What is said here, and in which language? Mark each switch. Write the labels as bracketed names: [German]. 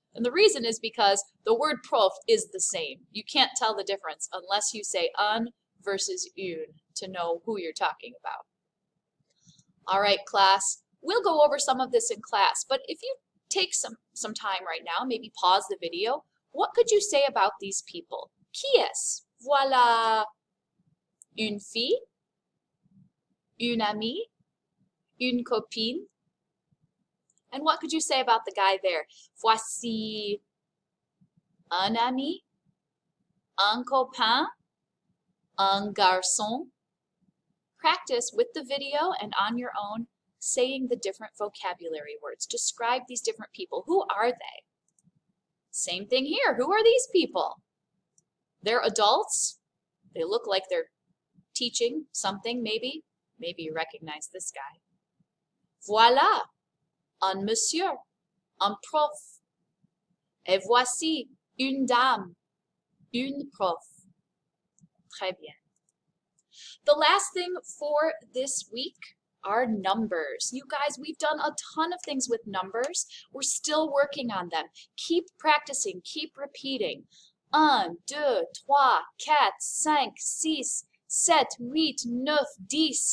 [English] And the reason is because the word prof is the same. You can't tell the difference unless you say un versus une to know who you're talking about. All right, class, we'll go over some of this in class, but if you take some time right now, maybe pause the video, what could you say about these people? [French] Qui est? Voilà une fille, une amie, une copine. [English] And what could you say about the guy there? [French] Voici un ami, un copain, un garçon. [English] Practice with the video and on your own saying the different vocabulary words. Describe these different people. Who are they? Same thing here. Who are these people? They're adults. They look like they're teaching something, maybe. Maybe you recognize this guy. [French] Voilà. Un monsieur, un prof. Et voici une dame, une prof. Très bien. [English] The last thing for this week are numbers. You guys, we've done a ton of things with numbers. We're still working on them. Keep practicing, keep repeating. 1, 2, 3, 4, 5, 6, 7, 8, 9, 10.